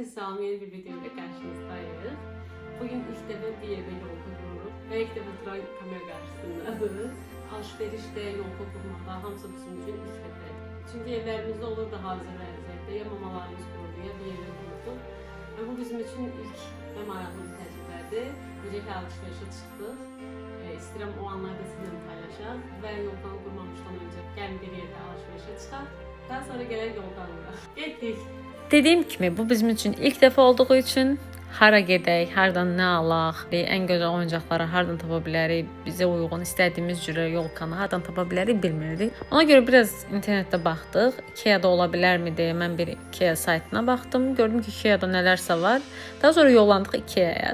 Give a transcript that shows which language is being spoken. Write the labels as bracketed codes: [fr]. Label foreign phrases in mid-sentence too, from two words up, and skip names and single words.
[tr] Salam, yeni bir video ile karşınızdayız. Bugün ilk defa bir eve yol kuruyoruz ve ilk defa duran kamera karşısındayız. Alışverişte, yol kurmada hamısı bizim için ilk defa. [az] Çünkü evlerimizde olurdu hazır vəziyyətdə, ya mamalarımız kurdu ya bir evi kurduk. [tr] Bu bizim için ilk ve [az] maraqlı bir təcrübədir. Necə ki alışverişe çıxdıq. İstəyirəm o anlarda sizinlə paylaşaq və yoldan qurmamışdan öncə gəlin bir yerdə alışverişe çıxaq. Daha sonra gələk yoldan quraq. Getdik. Dediyim kimi bu [tr] bizim için ilk defa olduğu için [az] hara gedək, hardan nə alaq, ən gözəl oyuncaqları hardan tapa bilərik, bizə uyğun istədiyimiz cürə yolkanı hardan tapa bilərik bilmirdik. Ona görə biraz internetdə baxdıq. IKEA-da ola bilərmi deyə mən bir IKEA saytına baxdım. Gördüm ki, IKEA-da nələrsə var. Daha sonra yollandıq IKEA-ya.